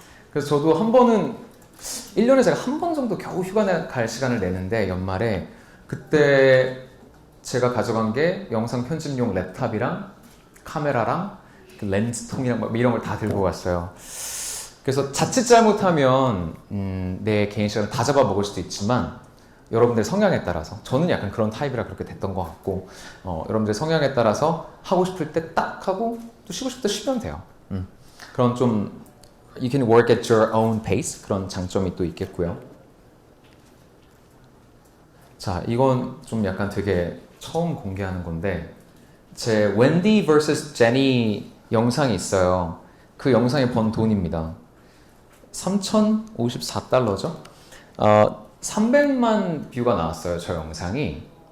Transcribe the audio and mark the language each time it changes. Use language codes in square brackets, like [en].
[ko] 그래서 저도 한 번은 1년에 제가 한 번 정도 겨우 휴가 갈 시간을 내는데 연말에 그때 제가 가져간 게 영상 편집용 랩탑이랑 카메라랑 그 렌즈통이랑 막 이런 걸 다 들고 갔어요. 그래서 자칫 잘못하면 내 개인 시간을 다 잡아먹을 수도 있지만 여러분들 성향에 따라서, 저는 약간 그런 타입이라 그렇게 됐던 것 같고 여러분들 성향에 따라서 하고 싶을 때 딱 하고 또 쉬고 싶을 때 쉬면 돼요. 그런 좀 [en] you can work at your own pace [ko] 그런 장점이 또 있겠고요. 자, 이건 좀 약간 되게 처음 공개하는 건데 제 웬디 vs 제니 영상이 있어요. 그 영상에 번 돈입니다. 3,054달러죠. 300만 뷰가 나왔어요. 저 영상이.